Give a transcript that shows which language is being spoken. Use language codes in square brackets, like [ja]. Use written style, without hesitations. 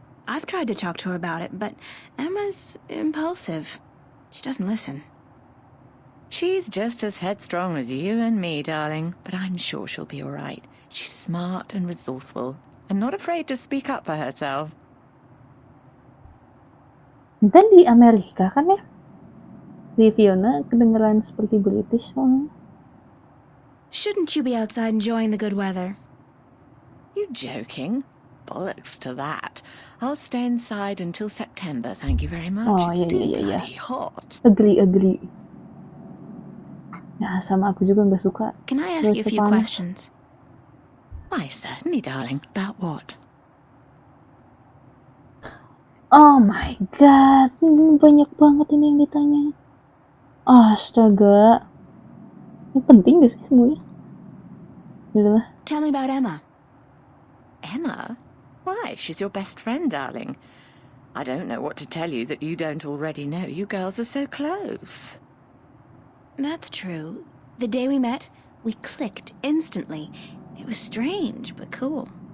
[en] I've tried to talk to her about it, but Emma's impulsive. She doesn't listen. She's just as headstrong as you and me, darling, but I'm sure she'll be all right. She's smart and resourceful, and not afraid to speak up for herself. [id] Dan di Amerika kan ya? Di Fiona kedengeran seperti British soalnya. [en] Shouldn't you be outside enjoying the good weather? You joking? Bollocks to that. I'll stay inside until September, thank you very much. Oh, It's too yeah, yeah. bloody hot. Agree. [id] Nah, sama aku juga nggak suka. [en] Can I ask you a few [id] panas. [en] questions? Why, certainly, darling. About what? [id] Oh my god, banyak banget ini yang ditanya. Astaga. Ini penting gak sih semuanya? Yaudahlah. [en] Tell me about Emma. Emma? Why, she's your best friend, darling. I don't know what to tell you that you don't already know. You girls are so close. That's true. The day we met, we clicked instantly. It was strange, but cool.